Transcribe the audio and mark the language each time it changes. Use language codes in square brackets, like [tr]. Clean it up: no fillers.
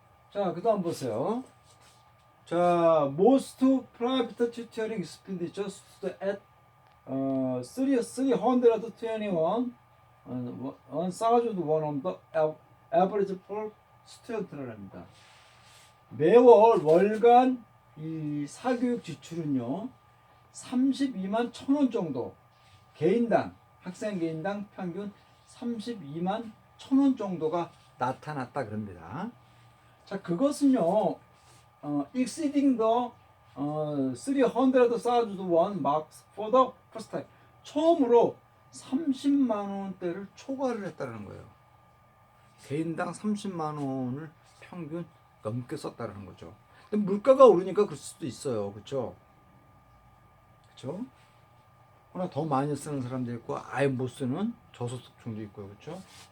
[en] 자, 그 다음 보세요. 자, most private tutoring expenditure stood at 321 1,000 won on the average per student [ko] 를 합니다. 매월 월간 이 사교육 지출은요 32만 1,000원 정도, 개인당 학생 개인당 평균 32만 1,000원 정도가 나타났다 그럽니다. 자, 그것은요 [en] exceeding the 300,000 won marks for the first time, [ko] 처음으로 30만 원대를 초과를 했다는 거예요. 개인당 30만 원을 평균 넘게 썼다는 거죠. 근데 물가가 오르니까 그럴 수도 있어요. 그렇죠? 그렇죠? 그러나 더 많이 쓰는 사람도 있고 아예 못 쓰는 저소득층도 있고요. 그렇죠?